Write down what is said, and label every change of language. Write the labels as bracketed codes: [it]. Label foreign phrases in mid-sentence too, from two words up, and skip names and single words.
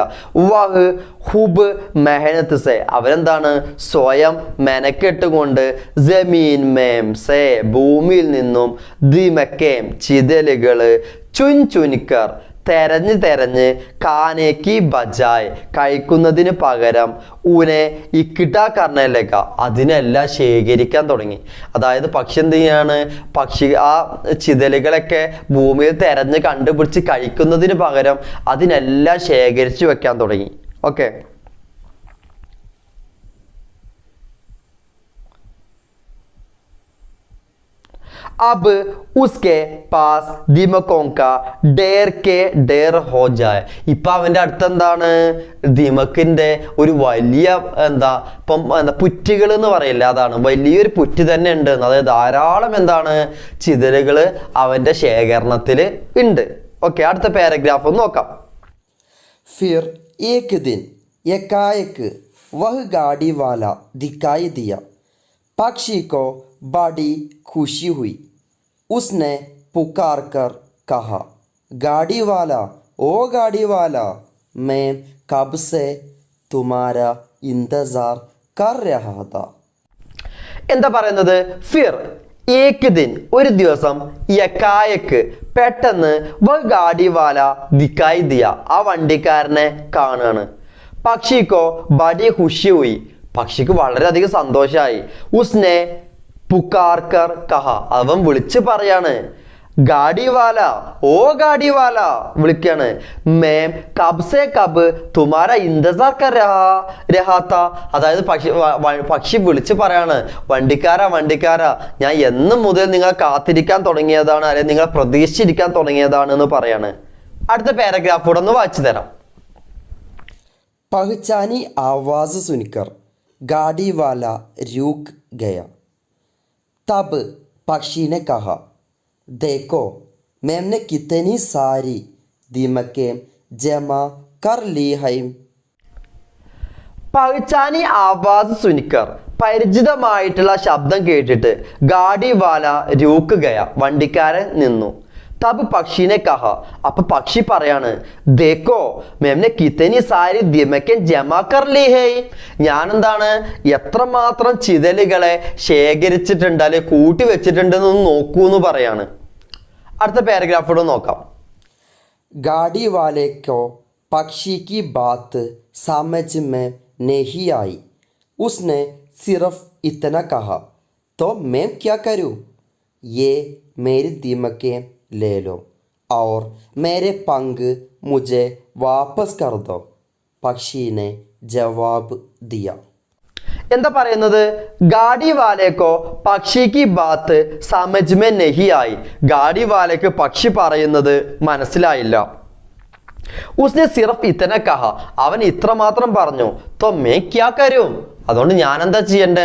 [hi] वह ख़ूब मेहनत से [ml] അവരെന്താണ് സ്വയം മെനക്കെട്ടുകൊണ്ട് [hi] ज़मीन में से [ml] ഭൂമിയിൽ നിന്നും [hi] दीमकें ചിതലുകള് चुन चुनकर തെരഞ്ഞ് खाने के बजाय [ml] കഴിക്കുന്നതിന് പകരം [hi] उसने इकट्ठा करने लगा [ml] അതിനെല്ലാം ശേഖരിക്കാൻ തുടങ്ങി. അതായത് പക്ഷി എന്ത് ചെയ്യാണ്, ആ ചിതലുകളൊക്കെ ഭൂമിയിൽ തെരഞ്ഞ് കണ്ടുപിടിച്ച് കഴിക്കുന്നതിന് പകരം അതിനെല്ലാം ശേഖരിച്ചു വെക്കാൻ തുടങ്ങി. ഓക്കെ, [hi] अब उसके पास दीमकों का ढेर हो जाए. [ml] ഇപ്പൊ അവന്റെ അടുത്ത് എന്താണ്, ദിമക്കിന്റെ ഒരു വലിയ പുറ്റുകൾ എന്ന് പറയില്ല, അതാണ് വലിയൊരു പുറ്റ് തന്നെ ഉണ്ട്. അതായത് ധാരാളം എന്താണ് ചിതലുകള് അവന്റെ ശേഖരണത്തിൽ ഉണ്ട്. ഓക്കെ, അടുത്ത പാരഗ്രാഫ് ഒന്ന് നോക്കാം. [hi] फिर एक दिन एकाएक वह गाड़ी वाला दिखाई दिया. पक्षी को बड़ी खुशी हुई. उसने पुकार कर कहा, गाड़ी वाला, ओ गाड़ी वाला, मैं कब से तुम्हारा इंतजार कर रहा था. [ml] എന്താ പറയുന്നത്, [hi] फिर एक दिन [ml] ഒരു ദിവസം [hi] एकाएक പെട്ടെന്ന് वह गाड़ी वाला दिखाई दिया [ml] ആ വണ്ടിക്കാരനെ കാണുകയാണ്. [hi] पक्षी को बड़ी खुशी हुई [ml] പക്ഷിക്ക് വളരെയധികം സന്തോഷമായി. [hi] उसने पुकारकर कहा [ml] അവൻ വിളിച്ച് പറയാണ്, [hi] गाड़ी वाला, ओ गाड़ी वाला വിളിക്കാണ്. मैं कब से कब तुम्हारा इंतज़ार कर रहा था [ml] അതായത് പക്ഷി വിളിച്ച് പറയാണ്, വണ്ടിക്കാരാ ഞാൻ എന്ന് മുതൽ നിങ്ങൾ കാത്തിരിക്കാൻ തുടങ്ങിയതാണ്, അല്ലെങ്കിൽ നിങ്ങൾ പ്രതീക്ഷിച്ചിരിക്കാൻ തുടങ്ങിയതാണ് എന്ന് പറയാണ്. അടുത്ത പാരഗ്രാഫോടെ ഒന്ന് വായിച്ചു തരാം. [hi] पहचानी आवाज सुनकर गाड़ी वाला रुक गया. तब पक्षी ने कहा, देखो मैंने कितनी सारी दीमकें जमा कर ली है. पहचानी आवाज़ सुनकर [ml] പരിചിതമായിട്ടുള്ള ശബ്ദം കേട്ടിട്ട് [hi] गाड़ी वाला रुक गया [ml] വണ്ടിക്കാരൻ നിന്നു. [hi] तब पक्षी ने कहा [ml] അപ്പൊ പക്ഷി പറയാണ്, [hi] देखो मैंने कितनी सारी दीमकें जमा कर ली है [ml] ഞാൻ എന്താണ് എത്രമാത്രം ചിതലുകളെ ശേഖരിച്ചിട്ടുണ്ട് അല്ലെ കൂട്ടി വെച്ചിട്ടുണ്ടെന്ന് നോക്കൂ എന്ന് പറയാണ്. അടുത്ത പാരഗ്രാഫോട് നോക്കാം. [hi] गाड़ी वाले को पक्षी की बात समझ में नहीं आई. उसने सिर्फ इतना कहा, तो मैं क्या करूं? ये मेरी दीमकें ले लो और मेरे पंख मुझे वापस कर दो. पक्षी ने जवाब दिया. [ml] എന്താ പറയുന്നത്, [hi] गाड़ी वाले को [ml] പക്ഷിക്ക് [hi] बात समझ में नहीं आई [ml] ഗാഡി വാലേക്ക് പക്ഷി പറയുന്നത് മനസ്സിലായില്ല. [hi] उसने सिर्फ़ इतना कहा [ml] അവൻ ഇത്രമാത്രം പറഞ്ഞു, [hi] तो मैं क्या करूं [ml] അതുകൊണ്ട് ഞാൻ എന്താ ചെയ്യണ്ടേ.